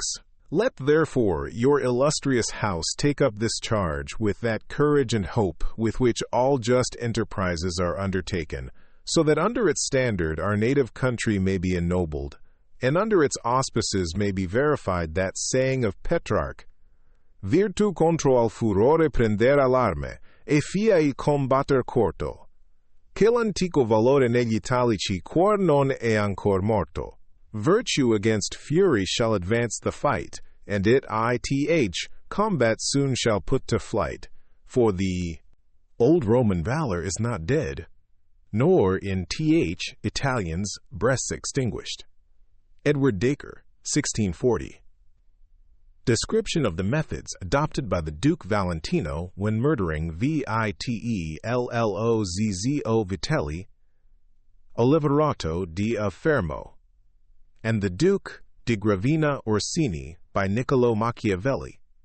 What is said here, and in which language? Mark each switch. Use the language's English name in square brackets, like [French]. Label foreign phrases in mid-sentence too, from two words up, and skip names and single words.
[English] Let therefore your illustrious house take up this charge with that courage and hope with which all just enterprises are undertaken, so that under its standard our native country may be ennobled, and under its auspices may be verified that saying of Petrarch, [Italian] Virtu contro al furore prender all'arme, e fiai combatter corto, che l'antico valore negli italici quor non è ancor morto. [English] Virtue against fury shall advance the fight, and combat soon shall put to flight, for the old Roman valor is not dead, nor in Italians breasts extinguished. Edward Dacre, 1640. Description of the methods adopted by the Duke Valentino when murdering Vitello Vitelli, Oliverato di Fermo, and the Duke di Gravina Orsini by Niccolò Machiavelli.